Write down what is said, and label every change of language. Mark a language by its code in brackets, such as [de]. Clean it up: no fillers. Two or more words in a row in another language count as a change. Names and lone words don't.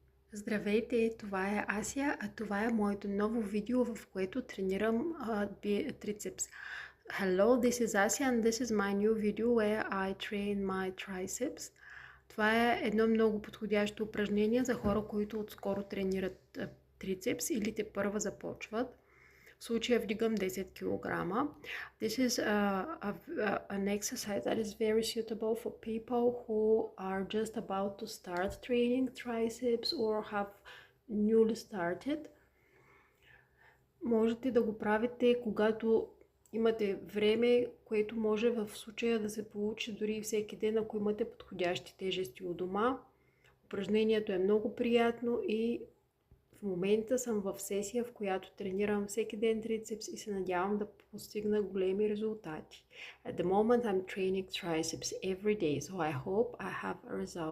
[bg] Здравейте, това е Асия, а това е моето ново видео, в което тренирам трицепс. [en] Hello, this is Asia and this is my new video where I train my triceps. [bg] Това е едно много подходящо упражнение за хора, които отскоро тренират трицепс или те първа започват. В случая вдигам 10 кг. [en] This is an exercise that is very suitable for people who are just about to start training triceps or have newly started. [bg] Можете да го правите, когато имате време, което може в случая да се получи дори всеки ден, ако имате подходящи тежести у дома. Упражнението е много приятно и в момента съм в сесия, в която тренирам всеки ден трицепс и се надявам да постигна големи резултати. [en] At the moment I'm training triceps every day, so I hope I have a result.